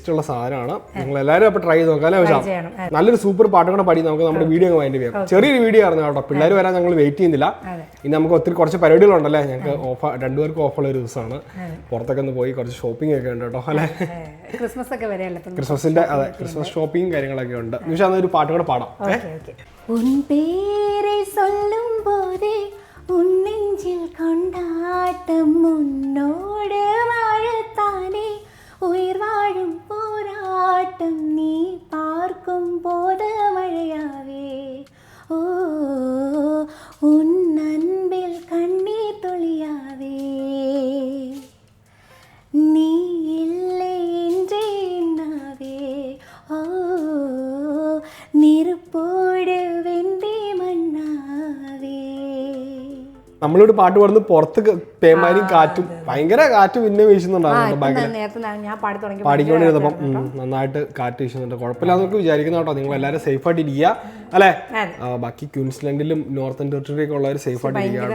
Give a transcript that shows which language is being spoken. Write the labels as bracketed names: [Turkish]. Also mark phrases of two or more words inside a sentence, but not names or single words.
[Malayalam] നിങ്ങൾ എല്ലാവരും അപ്പൊ ട്രൈ ചെയ്ത് നോക്കാം അല്ലേ. നല്ലൊരു സൂപ്പർ പാട്ടും കൂടെ പാടി നമുക്ക് നമ്മുടെ വീഡിയോ അങ്ങ് വൈൻഡ് ചെയ്യാം. ചെറിയൊരു വീഡിയോ ആയിരുന്നു കേട്ടോ. പിള്ളേർ വരാൻ ഞങ്ങൾ വെയിറ്റ് ചെയ്യുന്നില്ല. ഇനി നമുക്ക് കുറച്ച് പരിപാടികളുണ്ടല്ലേ. ഞങ്ങൾക്ക് രണ്ടുപേർക്കും ഓഫുള്ള ഒരു ദിവസമാണ്. പുറത്തൊക്കെ ഒന്ന് പോയി കുറച്ച് ഷോപ്പിംഗ് ഒക്കെ ഉണ്ട് കേട്ടോ അല്ലേ. ക്രിസ്മസ് ഒക്കെ വരെയല്ലേ. ക്രിസ്മസിന്റെ അതെ ക്രിസ്മസ് ഷോപ്പിംഗ് കാര്യങ്ങളൊക്കെ ഉണ്ട്. നിമിഷ ഒരു പാട്ട് കൂടെ പാടാം. [Tamil] உன் பேரை சொல்லும் போதே உன் நெஞ்சில் கொண்டாட்டம் உன்னோடு வாழத்தானே உயிர் வாழும் போராட்டம் நீ பார்க்கும் போது மழையாவே ஓ உன் அன்பில் கண்ணீர் துளியாவே நீ இல்லை என்றே என்னாவே ஓ நெருப்போடு வெந்தி മണ്ണാവേ. [Malayalam] നമ്മളോട് പാട്ട് പാടുന്നത് പുറത്ത് പേമാരിയും കാറ്റും ഭയങ്കര കാറ്റ് പിന്നെ വീശുന്നുണ്ടായിരുന്നു. പാടിക്കൊണ്ടിരുന്നപ്പം നന്നായിട്ട് കാറ്റ് വീശുന്നുണ്ട്. കുഴപ്പമില്ലാന്നൊക്കെ വിചാരിക്കുന്ന കേട്ടോ. നിങ്ങൾ എല്ലാവരും സേഫ് ആയിട്ട് ഇരിക്കുക അല്ലേ. ബാക്കി ക്യൂൻസ്ലൻഡിലും നോർത്തേൺ ടെറിട്ടറിയൊക്കെ ഉള്ളവർ സേഫ് ആയിട്ട് ഇരിക്കുക കേട്ടോ.